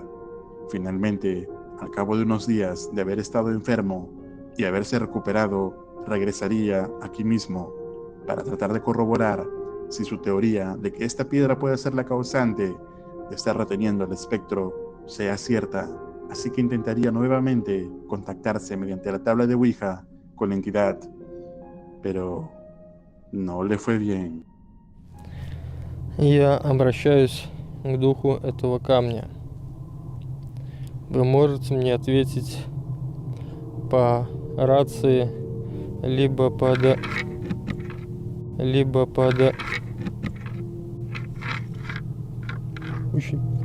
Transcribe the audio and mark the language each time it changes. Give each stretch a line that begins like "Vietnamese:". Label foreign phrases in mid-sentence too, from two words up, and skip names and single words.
Spanish: Finalmente, al cabo de unos días de haber estado enfermo y haberse recuperado, regresaría aquí mismo para tratar de corroborar si su teoría de que esta piedra puede ser la causante de estar reteniendo el espectro sea cierta, así que intentaría nuevamente contactarse mediante la tabla de Ouija con la entidad, pero no le fue bien.
Russian: Я обращаюсь к духу этого камня. Вы можете мне ответить по рации, либо под... Очень...